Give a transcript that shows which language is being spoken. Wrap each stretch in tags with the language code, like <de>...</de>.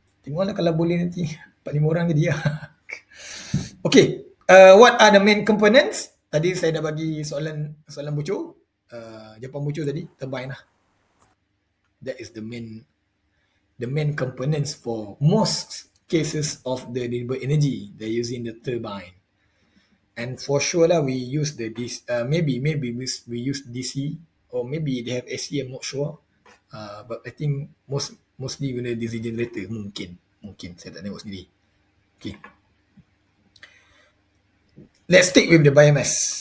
<ms>Tengoklah kalau boleh nanti 4-5 orang jadi lah.</ms> <en>Okay, what are the main components?</en> <ms>Tadi saya dah bagi soalan bocor. Jawapan bocor tadi,</ms> <en>turbine lah. That is the main components for most cases of the renewable energy. They're using the turbine. And for sure lah, we use the DC, maybe we use DC, or maybe they have AC, I'm not sure. But I think mostly</en> <ms>guna</ms> <en>DC generator.</en> <ms>Mungkin saya tak tengok sendiri.</ms> <en>Okay, let's stick with the biomass.</en>